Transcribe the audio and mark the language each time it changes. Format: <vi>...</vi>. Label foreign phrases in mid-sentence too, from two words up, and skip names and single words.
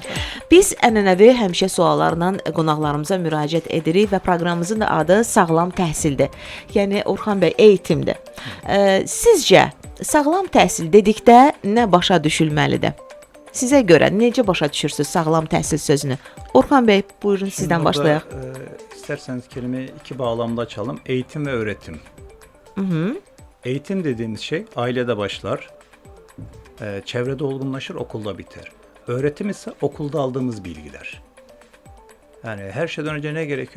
<az>Biz ənənəvi həmişə suallarla qonaqlarımıza müraciət edirik və proqramımızın da adı Sağlam Təhsildir. Yəni Orxan bəy, eğitimdir. Sizcə sağlam təhsil dedikdə nə başa düşülməlidir? Sizə görə necə başa düşürsünüz sağlam təhsil sözünü? Orxan bəy, buyurun sizdən başlayaq.</az> <tr>İsterseniz kelimeyi iki bağlamda açalım. Eğitim ve öğretim. Eğitim dediğimiz şey ailede başlar, çevrede olgunlaşır, okulda biter. Öğretim ise okulda aldığımız bilgiler. Yani her şeyden önce ne gerekiyor?</tr>